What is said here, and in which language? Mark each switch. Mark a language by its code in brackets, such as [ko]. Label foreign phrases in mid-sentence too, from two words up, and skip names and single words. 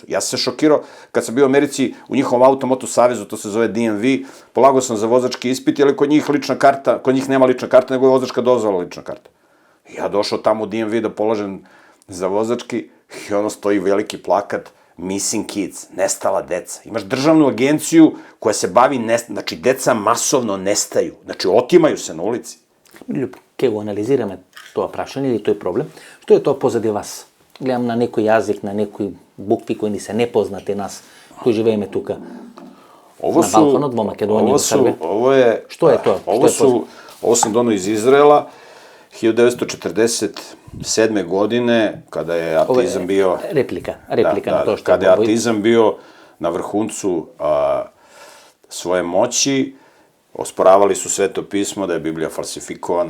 [sr] Ja sam se šokirao kad sam bio u Americi u njihovom automoto savezu, to se zove DMV, polagao sam za vozački ispit, jer kod njih lična karta, kod njih nema lična karta, nego je vozačka dozvola lična karta. Ja došao tamo u DMV da polažem za vozački i ono stoji veliki plakat [en] Missing Kids, [sr] nestala deca. Imaš državnu agenciju koja se bavi, znači deca masovno nestaju, znači otimaju se na ulici. [mk] Keď analizirаме това прашање или тој проблем, што е тоа позади вас? Гледам на некој јазик, на некои букви кои ни се непознати нас, кои живееме тука. На Балканот, во Македонија, во Србија. Што е тоа? [sr] Ovo sam donao iz Izraela, 1947. godine, kada je ateizam bio... Replika na to što... Kada je ateizam bio na vrhuncu svoje moći, osporavali su Sveto pismo, da je Biblija falsifikovana,